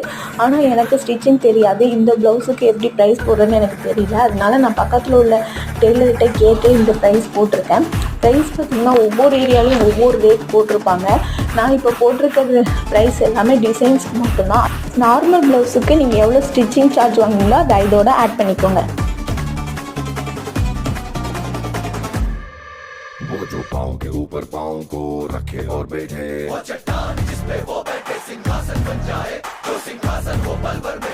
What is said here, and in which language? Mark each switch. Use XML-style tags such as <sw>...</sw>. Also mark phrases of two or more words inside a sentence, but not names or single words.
<ta>ஆனால் எனக்கு ஸ்டிச்சிங் தெரியாது, இந்த ப்ளவுஸுக்கு எப்படி ப்ரைஸ் போடுறேன்னு எனக்கு தெரியல. அதனால நான் பக்கத்தில் உள்ள டெய்லர்கிட்ட கேட்டு இந்த ப்ரைஸ் போட்டிருக்கேன். ப்ரைஸ் பார்த்திங்கன்னா ஒவ்வொரு ஏரியாலையும் ஒவ்வொரு ரேட் போட்டிருப்பாங்க. நான் இப்போ போட்டிருக்கிறது ப்ரைஸ் எல்லாமே டிசைன்ஸ்க்கு மட்டும்தான்.</ta> <en>normal blouseக்கு</en> <ta>நீங்கள் எவ்வளோ</ta> <en>stitching charge</en> <ta>வாங்குவீங்களோ அதை இதோட ஆட் பண்ணிக்கோங்க.</ta> <hi>वो जो पाँव के ऊपर पाँव को रखे और बैठे, वो चट्टान जिस पे वो बैठे सिंहासन बन जाए, जो सिंहासन वो पल</hi>